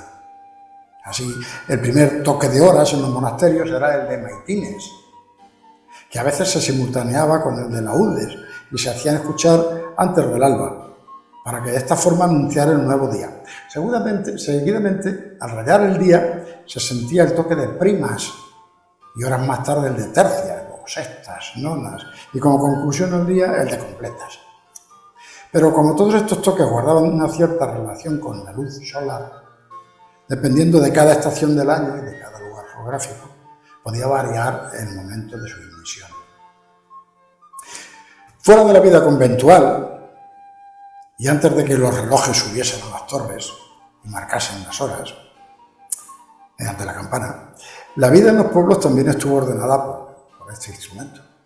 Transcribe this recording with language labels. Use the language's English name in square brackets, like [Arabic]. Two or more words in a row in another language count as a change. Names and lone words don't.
[Spanish] Así, el primer toque de horas en los monasterios era el de maitines, que a veces se simultaneaba con el de laudes y se hacían escuchar antes del alba, para que de esta forma anunciara el nuevo día. Seguidamente, al rayar el día, se sentía el toque de primas y horas más tarde el de tercias, o sextas, nonas, y como conclusión del día el de completas. Pero como todos estos toques guardaban una cierta relación con la luz solar, dependiendo de cada estación del año y de cada lugar geográfico, podía variar el momento de su emisión. Fuera de la vida conventual, y antes de que los relojes subiesen a las torres y marcasen las horas, mediante la campana, la vida en los pueblos también estuvo ordenada por este instrumento.